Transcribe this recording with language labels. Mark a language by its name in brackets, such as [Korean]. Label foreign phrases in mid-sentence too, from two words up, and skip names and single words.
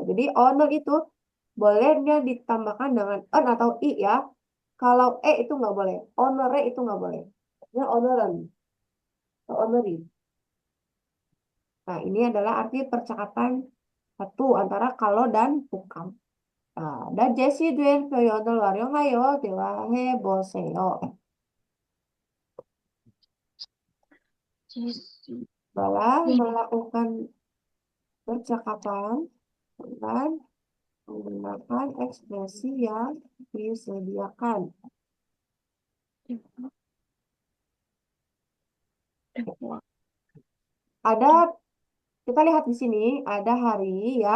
[Indonesian] Jadi honor itu bolehnya ditambahkan dengan en atau i ya. Kalau itu nggak boleh. Honore itu nggak boleh. Ya honoran atau honori. Nah, ini adalah arti percakapan satu antara kalau dan bukan. [Korean] 나 제시된 표현을 활용하여 대화해 보세요. Jesse. [Indonesian] Adalah Ini. melakukan percakapan dengan menggunakan ekspresi yang disediakan. Ada, kita lihat di sini, ada hari ya.